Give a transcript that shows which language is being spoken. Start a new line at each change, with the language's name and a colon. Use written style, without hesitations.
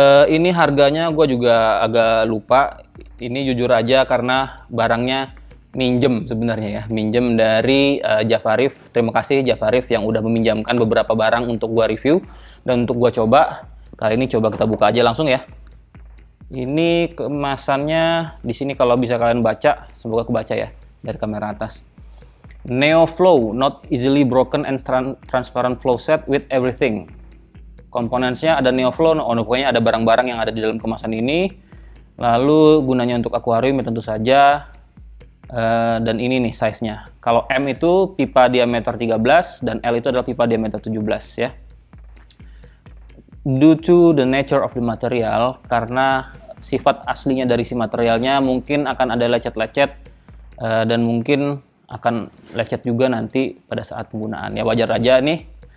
Indonesian: Ini harganya gue juga agak lupa. Ini jujur aja karena barangnya minjem sebenarnya ya, minjem dari Jafarif. Terima kasih Jafarif yang udah meminjamkan beberapa barang untuk gue review dan untuk gue coba. Kali ini coba kita buka aja langsung ya. Ini kemasannya di sini kalau bisa kalian baca, semoga kebaca ya dari kamera atas.
English: Neo Flow, not easily broken and transparent flow set with everything.
Indonesian: Komponennya ada Neo Flow, pokoknya ada barang-barang yang ada di dalam kemasan ini. Lalu gunanya untuk akuarium ya tentu saja. Dan ini nih size-nya. Kalau M itu pipa diameter 13 dan L itu adalah pipa diameter 17 ya.
English: Due to the nature of the material,
Indonesian: karena sifat aslinya dari si materialnya, mungkin akan ada lecet-lecet dan mungkin akan lecet juga nanti pada saat penggunaan ya, wajar aja nih.